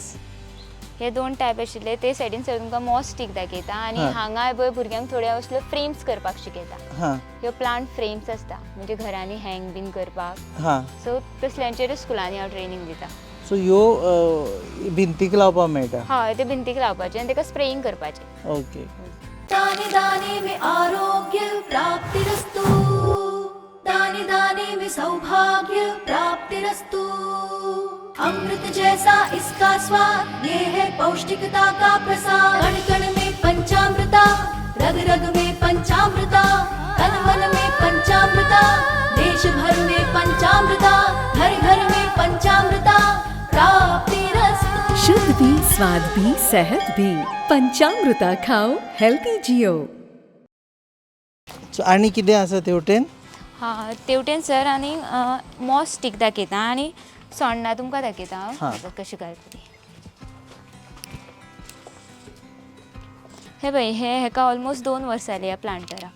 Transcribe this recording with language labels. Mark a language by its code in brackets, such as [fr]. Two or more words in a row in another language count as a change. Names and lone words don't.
[kok] हे 2 टायप आशिल्ले ते सायडीन तुमकां [en] moss stick [kok] दाखयता आनी हां. हांगा पळय भुरग्यांक थोड्यो असल्यो फ्रेम्स करपाक शिकयता. हां ह्यो [en] plant frames [kok] आसता म्हणजे घरांनी हँग बीन करपाक. हां सो तसल्यांचेर स्कुलांनी हांव ट्रेनींग दिता. सो ह्यो भिंतीक लावपाक मेळटा. हय ते भिंतीक लावपाचें आनी ताका स्प्रेईंग करपाचें. ओके [hi] दाने दाने में आरोग्य प्राप्तिरस्तु दाने दाने में सौभाग्य प्राप्तिरस्तु अमृत जैसा इसका स्वाद ये है पौष्टिकता का प्रसाद कण कण में पंचामृता रग रग में पंचामृता तन मन में पंचामृता देश भर में पंचामृता घर घर में पंचामृता प्राप्तिरस्तु शुद्ध भी स्वाद भी सेहत भी पंचामृता खाओ हेल्थी जियो. [kok] सो आनी कितें आसा तेवटेन? हां तेवटेन सर आनी [en] moss stick [kok] दाखयता आनी सोण्णां तुमकां दाखयता हां. हांव कशी घालता ती. हे पळय हेका ऑलमोस्ट 2 वर्सां जालीं ह्या प्लांटराक.